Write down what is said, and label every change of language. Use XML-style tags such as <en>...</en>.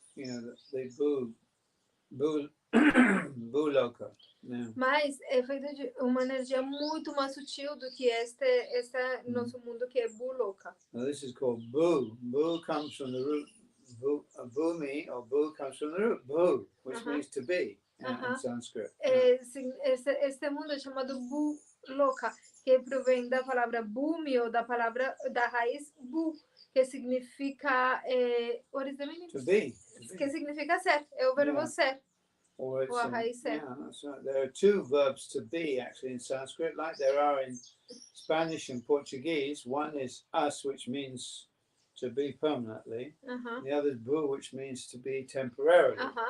<en>You know, they boo loka.</en> <pt>Mas é feito de uma energia muito mais sutil do que este nosso mundo que é buloka.</pt> <en>Now this is called boo. Boo comes from the root bhumi or bhu comes from the root bhu, which means to be in Sanskrit.</en> <pt>Este mundo é chamado Bhuloka, que provém da palavra bhumi ou da raiz bu, que significa</pt> <en>what is the meaning? To be.</en> <pt>Que significa ser, é o verbo ser.</pt> <en>Or it's,</en> <pt>a raiz ser.</pt> <en>Yeah, that's right. There are two verbs to be actually in Sanskrit, like there are in Spanish and Portuguese. One is us, which means to be permanently. The other is bhu, which means to be temporarily.</en>